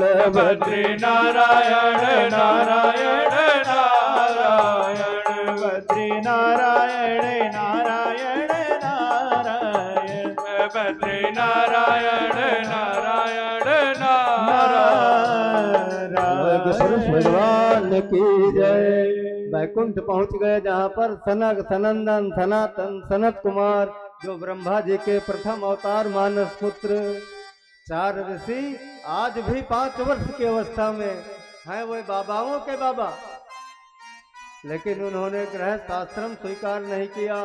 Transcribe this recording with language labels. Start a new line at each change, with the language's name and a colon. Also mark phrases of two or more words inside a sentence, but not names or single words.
Hindi: बद्री नारायण नारायण नारायण बद्री नारायण नारायण नारायण बद्री नारायण नारायण नारायण पुरुष भगवान की जय। बैकुंठ पहुंच गए जहाँ पर सनक सनंदन सनातन सनत कुमार जो ब्रह्मा जी के प्रथम अवतार मानस पुत्र। 4 ऋषि आज भी 5 वर्ष की अवस्था में हैं, वो बाबाओं के बाबा, लेकिन उन्होंने गृहस्थ आश्रम स्वीकार नहीं किया।